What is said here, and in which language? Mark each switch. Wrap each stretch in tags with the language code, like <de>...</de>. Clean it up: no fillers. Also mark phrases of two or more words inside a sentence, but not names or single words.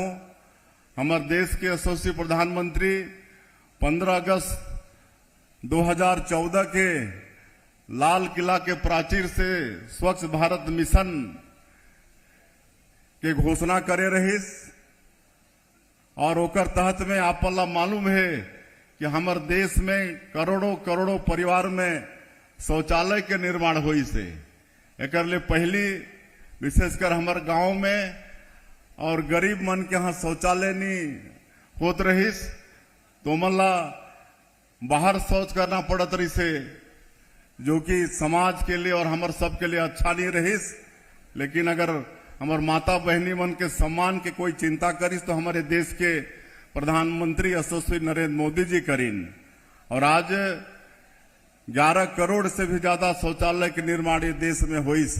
<hne>हमारे देश के यशस्वी प्रधानमंत्री 15 अगस्त 2014 के लाल किला के प्राचीर से स्वच्छ भारत मिशन के घोषणा करे रहिस, और ओकर तहत में आपला मालूम है कि हमारे देश में करोड़ों करोड़ों परिवार में शौचालय के निर्माण हुई से। एकर ले पहली विशेषकर हमारे गांव में और गरीब मन के यहाँ शौचालय नहीं होत रहिस, तो मल्ला बाहर शौच करना पड़त रही से, जो कि समाज के लिए और हमारे सब के लिए अच्छा नहीं रहिस। लेकिन अगर हमारे माता बहनी मन के सम्मान के कोई चिंता करिस तो हमारे देश के प्रधानमंत्री यशस्वी नरेंद्र मोदी जी करीन, और आज 11 करोड़ से भी ज्यादा शौचालय के निर्माण ये देश में हुई से।</hne>